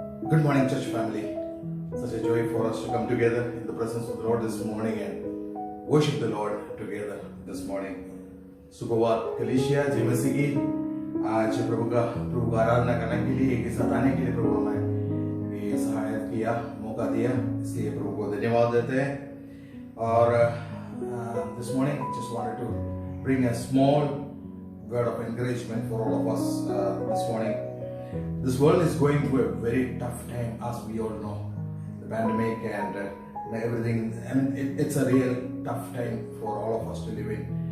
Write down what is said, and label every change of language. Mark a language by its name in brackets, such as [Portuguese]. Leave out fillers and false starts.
[English] Good morning, church family. Such a joy for us to come together in the presence of the Lord this morning and worship the Lord together this morning. [Hindi] सुप्रभात कलीसिया जय मसीह की। आज प्रभु का आराधना करने के लिए, एक साथ आने के लिए प्रभु हमें ये सहायता किया, मौका दिया, इसलिए प्रभु को धन्यवाद देते हैं। [English] और this morning just wanted to bring a small word of encouragement for all of us this morning. This world is going through a very tough time, as we all know, the pandemic and everything. I mean, it's a real tough time for all of us to live in.